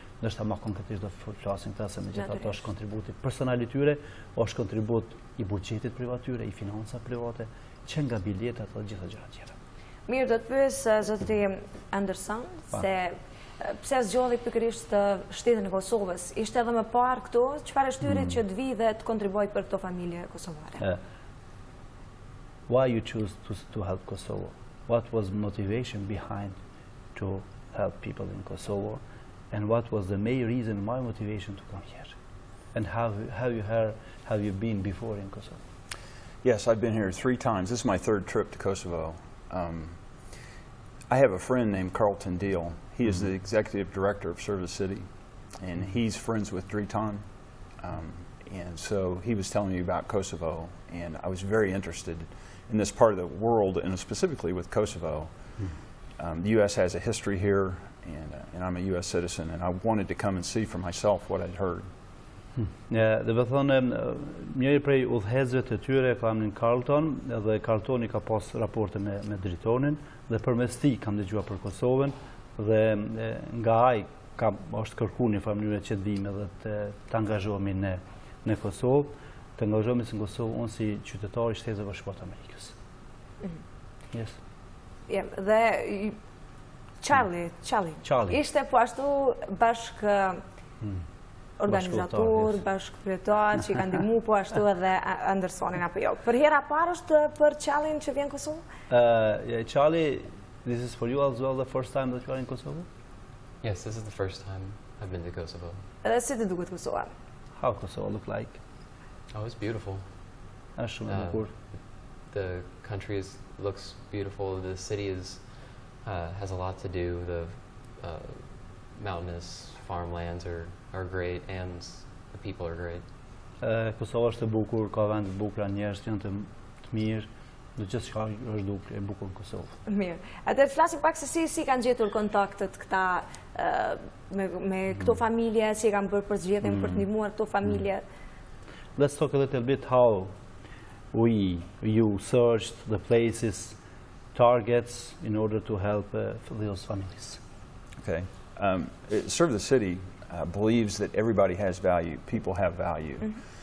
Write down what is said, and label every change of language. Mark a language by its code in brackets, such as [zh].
[sq] Ndoshta më konkretisht do flasin këta se megjithatë është kontributi personal i tyre, është kontribut i buxhetit privat tyre, i financa private, që nga biletat dhe gjitha gjërat tjera. Mirë, do të pyes zotëri Anderson se pse zgjodhi pikërisht shtetin e Kosovës? Ishte edhe më parë këtu, çfarë shtyri që të vi dhe të kontribuojë për këto familje kosovare? [en] Why you choose to help Kosovo? What was motivation behind to help people in Kosovo? And what was the main reason, why motivation to come here? And have you been before in Kosovo? Yes, I've been here 3 times. This is my 3rd trip to Kosovo. I have a friend named Carlton Deal. He is the executive director of Service City, and he's friends with Driton. And so he was telling me about Kosovo, and I was very interested in this part of the world, and specifically with Kosovo. The U.S. has a history here, and I'm a U.S. citizen, and I wanted to come and see for myself what I'd heard. [sq] Dhe me thonë, njëri prej udhëhecëve të tyre ka emrin Carlton, dhe Carltoni ka pas raporte me Dritonin, dhe përmes tij kam dëgjuar për Kosovën, dhe nga ai është kërkuar një mënyrë që të vijmë dhe të angazhohemi në Kosovë, të angazhohemi në Kosovë unë si qytetar i Shtetit Bashkuar të Amerikës. [en] Yes. [sq] Dhe Chali ishte po ashtu bashkë organizator, bashkëkryetar që i kanë ndihmuar po ashtu edhe Andersonin apo jo. Për hera parë është për Chalin që vjen në Kosovë? [en] Chali, this is for you as well the first time that you are in Kosovo? Yes, this is the first time I've been to Kosovo. [sq] Edhe si të duket Kosova? [en] How Kosovo look like? Oh, it's beautiful. [sq] Është shumë e bukur. [en] The country looks beautiful. The city has a lot to do. The mountainous farmlands are great, and the people are great. [sq] Kosova është e bukur, ka vende të bukura, njerëz janë të mirë, dhe gjithçka është e bukur në Kosovë. Mirë. Atëherë flasim pak se si kanë gjetur kontaktet këta me këto familje, si kanë bërë përzgjedhjen për të ndihmuar këto familje. [en] Let's talk a little bit how you searched the places, targets in order to help those families. Okay. Serve the City believes that everybody has value, people have value.